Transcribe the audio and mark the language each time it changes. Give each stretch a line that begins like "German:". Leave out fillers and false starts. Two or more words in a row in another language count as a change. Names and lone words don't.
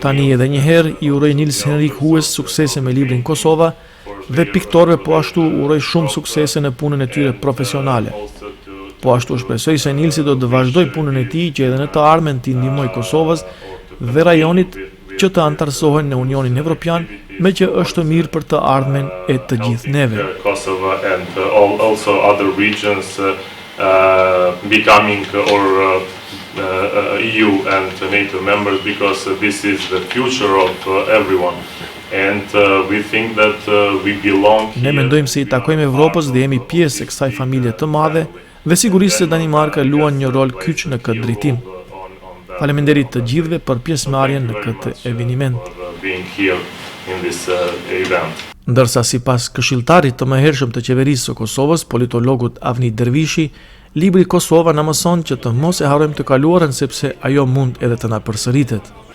Albanian: Tani edhe një herë i uroj Nils Henrik Hues suksese me librin Kosova dhe piktorëve po ashtu uroj shumë suksese në punën e tyre profesionale. Po ashtu shpresoj se Nilsi do të vazhdoj punën e tij që edhe në të ardhmen t'i ndihmoj Kosovës dhe rajonit që të antarësohen në Unionin Evropian, me që është mirë për të ardhmen e të gjithë neve.
English: Kosovo and also other regions becoming or EU and NATO members, because this is the future of everyone. And we think that we belong here.
Albanian: Ne mendojmë se i takojmë Evropës dhe jemi pjesë e kësaj familje të madhe dhe sigurisht se Danimarka luan një rol kyç në këtë drejtim. Faleminderit të gjithëve për pjesëmarrjen në këtë eveniment. Ndërsa sipas këshilltarit të mëhershëm të qeverisë së Kosovës, politologut Avni Dervishi, libri Kosova na mëson që të mos e harrojmë të kaluarën sepse ajo mund edhe të na përsëritet.